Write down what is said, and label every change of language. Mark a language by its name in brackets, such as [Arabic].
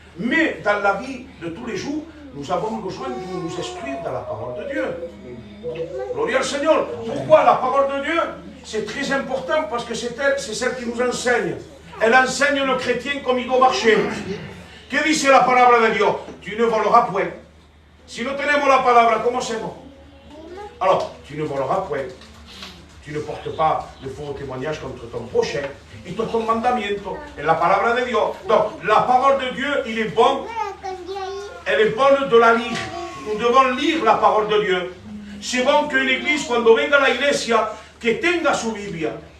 [French] Mais dans la vie de tous les jours, nous avons besoin de nous instruire dans la parole de Dieu. Gloire au Seigneur. Pourquoi la parole de Dieu? C'est très important parce que c'est celle qui nous enseigne. Elle enseigne le chrétien comme il doit marcher. Que dit la parole de Dieu? Tu ne voleras point. [Spanish] Si no tenemos la palabra, ¿cómo hacemos? [French] Alors, tu ne voleras point. Tu ne portes pas de faux témoignages contre ton prochain. [Spanish] Y todo ton mandamiento. En la palabra de Dios. [French] Donc, la parole de Dieu, il est bon. Elle est bonne de la lire. Nous devons lire la parole de Dieu. C'est bon qu'une église, [Spanish] cuando venga a la iglesia, que tenga su Biblia.